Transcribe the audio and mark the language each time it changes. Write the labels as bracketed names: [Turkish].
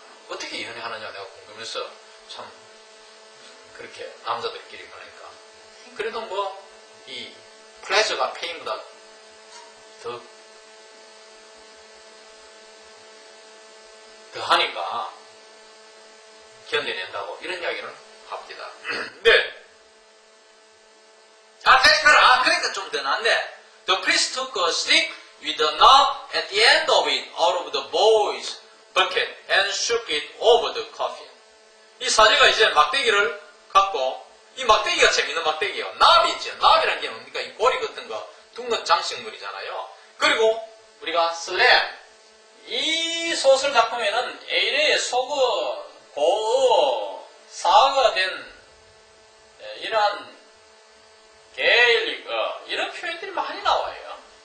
[Korean] 어떻게 연애하느냐 내가 궁금해서 참 그렇게 남자들끼리 그러니까 그래도 뭐 이 플레저가 페인보다 더 하니까 견뎌낸다고 이런 이야기를 합니다. 네. 그러니까 좀 더 낫네. [English] The priest took a stick with a knob at the end of it out of the boy's bucket and shook it over the coffin. [Korean] 이 사제가 이제 막대기를 갖고 이 막대기가 재밌는 막대기예요. 납이 있죠. 납이라는 게 뭡니까? 이 고리 같은 거 둥근 장식물이잖아요. 그리고 우리가 슬램 이 소설 작품에는 에이레의 소거, 고어, 사가 된 이러한 게일릭 이런 표현들이 많이 나와요.